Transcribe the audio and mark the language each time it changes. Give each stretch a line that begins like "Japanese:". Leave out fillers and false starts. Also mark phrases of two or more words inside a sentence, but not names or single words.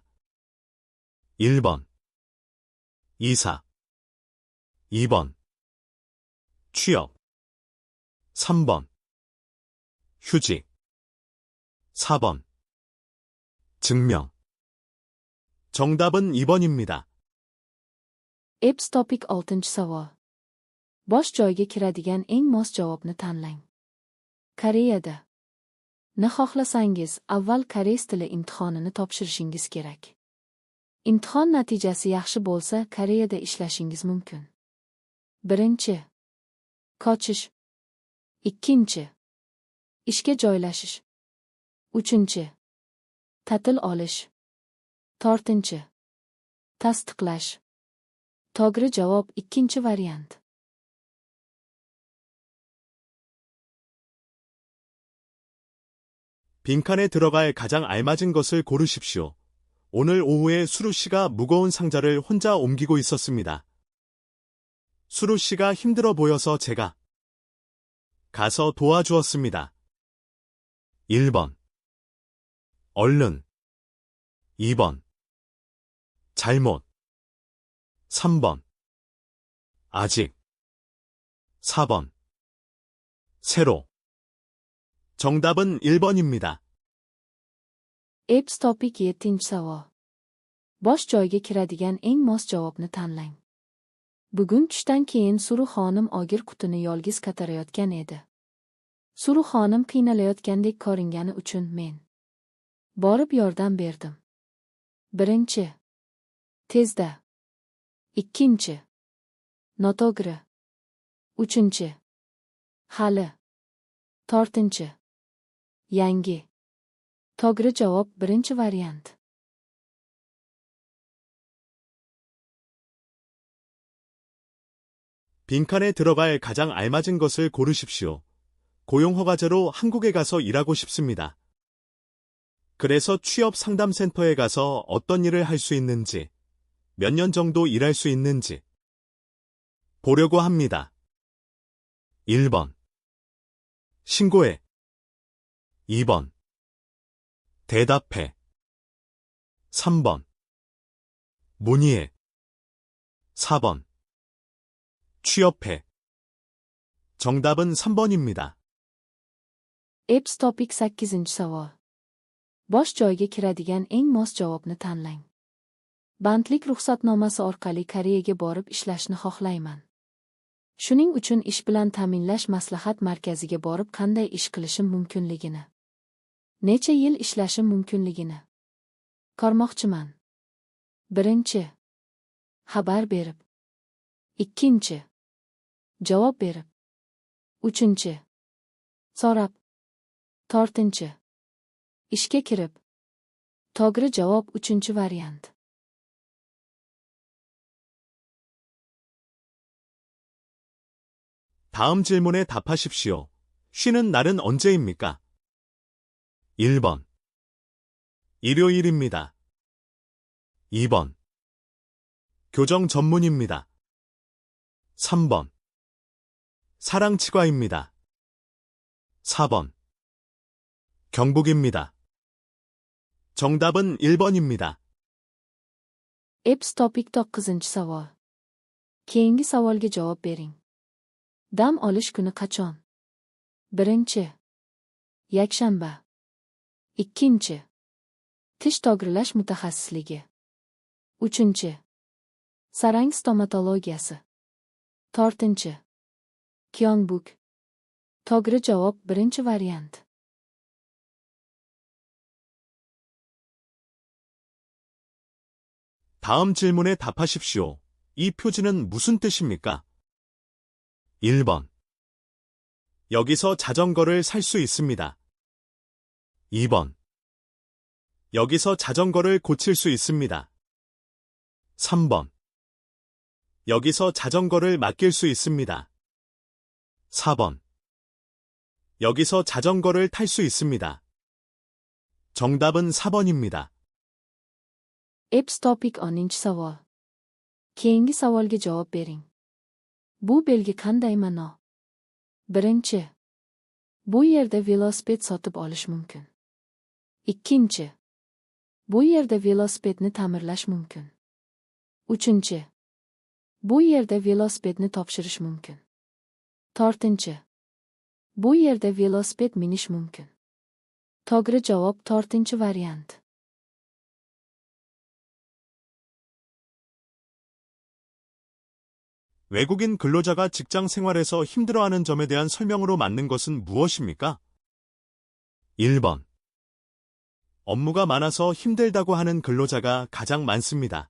Korean: 1번 이사 2번 취업 3번 휴직 4번 증명 정답은 2번입니다.
Uzbek: Epps topik 6-chi savol. Bosh joyga kiradigan eng mos javobni tanlang. Koreyada. Ni xohlasangiz, avval koreys tili imtihonini topshirishingiz kerak. Imtihon natijasi yaxshi bo'lsa, Koreyada ishlashingiz mumkin. Birinchi. Qochish. Ikkinchi. Ishga joylashish. Uchinchi. Ta'til olish. To'rtinchi. Tasdiqlash. To'g'ri javob ikkinchi variant.
Korean: 빈칸에 들어갈 가장 알맞은 것을 고르십시오. 오늘 오후에 수루 씨가 무거운 상자를 혼자 옮기고 있었습니다. 수루 씨가 힘들어 보여서 제가 가서 도와주었습니다. 1번 얼른 2번 잘못 3번 아직 4번 새로 정답은 1번입니다.
Uzbek: Epps topik 7-chi savol. Bosh joyga kiradigan eng mos javobni tanlang. Bugun tushdan keyin Suru xonim ogir qutini yolg'iz ko'tarayotgan edi. Suru xonim qiynalayotgandek ko'ringani uchun men borib yordam berdim. Birinchi. Tezda. Ikkinchi. Noto'g'ri. Uchinchi. Hali. To'rtinchi. Yangi. To'g'ri javob birinchi variant.
Korean: 빈칸에 들어갈 가장 알맞은 것을 고르십시오. 고용허가제로 한국에 가서 일하고 싶습니다. 그래서 취업 상담센터에 가서 어떤 일을 할 수 있는지, 몇 년 정도 일할 수 있는지 보려고 합니다. 1번 신고해 2번 대답해 3번 문의해 4번 취업해 정답은 3번입니다.
Uzbek: Epps topik 8-chi savol. Bosh joyga kiradigan eng mos javobni tanlang. Bandlik ruxsatnomasi orqali Koreyaga borib ishlashni xohlayman. Shuning uchun ish bilan ta'minlash maslahat markaziga borib qanday ish qilishim mumkinligini, necha yil ishlashim mumkinligini ko'rmoqchiman. Birinchi. Xabar berib. Ikkinchi. Javob berib. Uchinchi. So'rab. To'rtinchi. Ishga kirib. To'g'ri javob uchinchi variant.
Korean: 다음 질문에 답하십시오. 쉬는 날은 언제입니까? 1번 일요일입니다. 2번 교정 전문입니다. 3번 사랑치과입니다. 4번 경북입니다. 정답은 1번입니다.
Uzbek: Epps topik 9-chi savol. Keyingi savolga javob bering. Dam olish kuni qachon? Birinchi. Yakshanba. Ikkinchi. Tish to'g'rilash mutaxassisligi. Uchinchi. Sarang stomatologiyasi. To'rtinchi. Kyongbuk. To'g'ri javob birinchi variant.
Korean: 다음 질문에 답하십시오. 이 표지는 무슨 뜻입니까? 1번 여기서 자전거를 살 수 있습니다. 2번 여기서 자전거를 고칠 수 있습니다. 3번 여기서 자전거를 맡길 수 있습니다. 4번 여기서 자전거를 탈 수 있습니다. 정답은 4번입니다.
Uzbek: Epps topik 10-chi savol. Keyingi savolga javob bering. Bu belgi qanday ma'no? Birinchi. Bu yerda velosiped sotib olish mumkin. Ikkinchi. Bu yerda velosipedni ta'mirlash mumkin. Uchinchi. Bu yerda velosipedni topshirish mumkin. To'rtinchi. Bu yerda velosiped minish mumkin. To'g'ri javob to'rtinchi variant.
Korean: 외국인 근로자가 직장 생활에서 힘들어하는 점에 대한 설명으로 맞는 것은 무엇입니까? 1번. 업무가 많아서 힘들다고 하는 근로자가 가장 많습니다.